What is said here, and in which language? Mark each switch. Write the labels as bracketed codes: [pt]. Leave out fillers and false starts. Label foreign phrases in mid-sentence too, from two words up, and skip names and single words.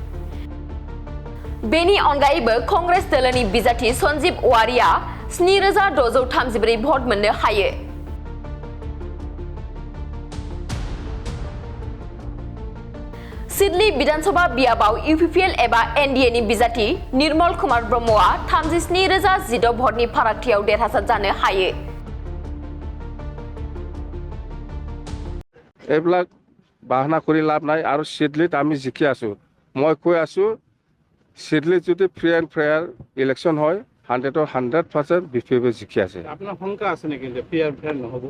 [brx] बेनि अनगायैबो कंग्रेस दोलोनि बिजाथि सन्जीब औवारीआ 7,634 भट मोननो हायो। सिडली विधानसभा बियाबाव UPPL एबा NDAनि बिजाथि निर्मल कुमार ब्रह्मआ 37,016 भटनि फारागथियाव देरहासार जानो हायो। [as] এইবিলাক বাহানা কৰি লাভ নাই আৰু সিডলিত আমি জিকি আছো। মই কৈ আছো সিডলিত যদি [en] free and fair election [as] হয় 100% BPF জিকি আছে। আপোনাৰ শংকা আছে নেকি যে [en] free and fair [as] নহ'ব?